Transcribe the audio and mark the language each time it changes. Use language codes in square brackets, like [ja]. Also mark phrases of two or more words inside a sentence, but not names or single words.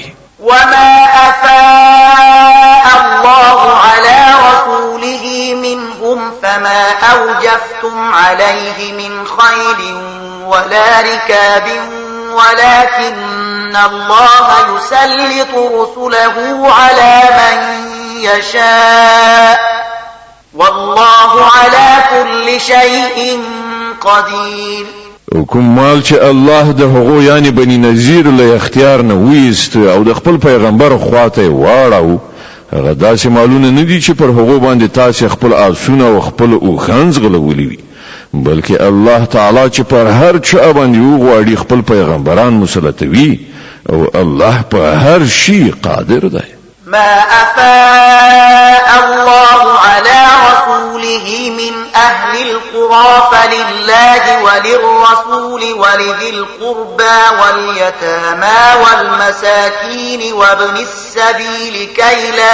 [ar] وما أفاء الله على رسوله منهم فما أوجفتم عليه من خيل ولا ركاب ولكن الله يسلط رسله على من يشاء والله على كل شيء قدير [ps] کوم مال چې الله د هغو یعنی بنی نذیر له اختیار نه وېست او د خپل پیغمبر خواته واړو هغه داسې مالونه نه دي چې پر هغو باندې تاسو خپل آسونه او خپل اوخانز غلولي وي بلکې الله تعالی چې پر هر چا باندې وغواړي خپل پیغمبران مسلطوي او الله په هر شي قادر دی [ar] ما أفاء الله على رسوله من أهل القرى فلله وللرسول ولذي القربى واليتامى والمساكين وابن السبيل كي